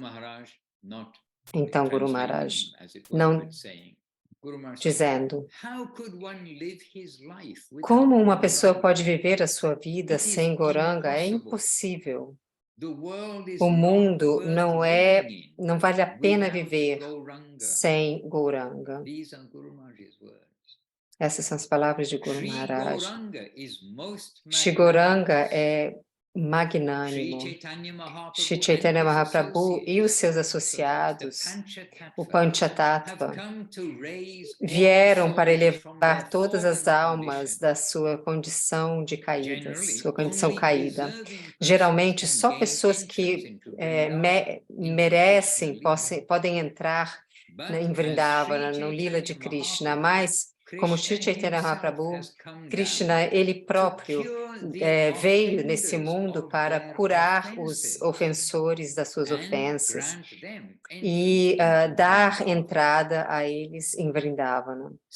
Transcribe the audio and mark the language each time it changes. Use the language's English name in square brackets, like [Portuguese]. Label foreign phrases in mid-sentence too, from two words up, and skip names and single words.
[Portuguese] Então, Guru Maharaj, não dizendo, como uma pessoa pode viver a sua vida sem Gauranga? É impossível. O mundo não vale a pena viver sem Gauranga. Essas são as palavras de Guru Maharaj. Shri Gauranga é magnânimo. Shri Chaitanya Mahaprabhu e os seus associados, o Panchatattva, vieram para elevar todas as almas da sua condição de caídas, sua condição caída. Geralmente, só pessoas que merecem podem entrar em Vrindavana, no Lila de Krishna, mas como Shri Chaitanya Mahaprabhu, Krishna, ele próprio veio nesse mundo para curar os ofensores das suas ofensas e dar entrada a eles em Vrindavana.